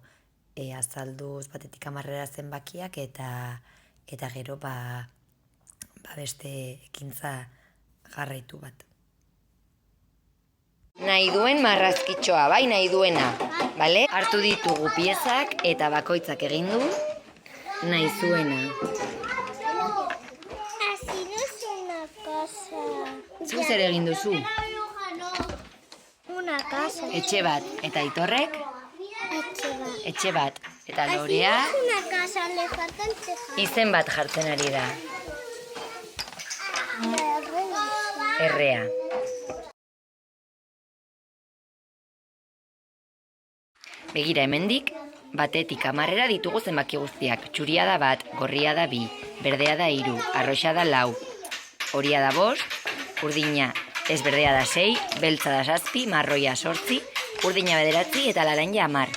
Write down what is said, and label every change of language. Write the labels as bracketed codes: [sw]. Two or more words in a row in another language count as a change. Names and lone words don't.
[eu] Azalduz batetik 10 zenbakiak eta gero beste ekintza jarraitu bat. Nahi duen marrazkitxoa, bai nahi duena. Bale? Hartu ditugu piezak eta bakoitzak egin du nahi zuena. [es] Así no es una casa. [eu] Zu zer egin duzu? [es] Una casa. [eu] Etxe bat. Eta Aitorrek? Etxe bat. Eta Lorea? [es] Así no es una casa, le falta el tejado. [eu] Izen bat jartzen ari da. Errea. Begira hemendik, batetik 10 ditugu zenbaki guztiak. Txuria da 1, gorria da 2, berdea da 3, arroxa da 4, horia da 5, urdina ez berdea da 6, beltza da 7, marroia 8, urdina 9 eta laranja 10.